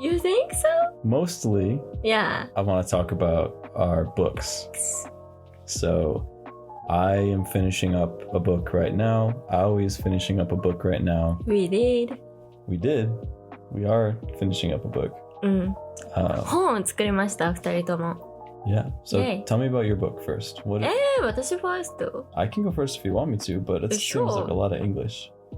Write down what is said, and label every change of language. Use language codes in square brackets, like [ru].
[en] You think so? mostly, Yeah. I want to talk about our books. So I am finishing up a book right now. Aoi is finishing up a book right now. We did. We did. We are finishing up a book. うん。 Uh, [ja] 本を作りました、二人とも。 [en] yeah. So Yay. tell me about your book first. What? [ja] 私ファースト。 [en] I can go first if you want me to, but it seems like a lot of English.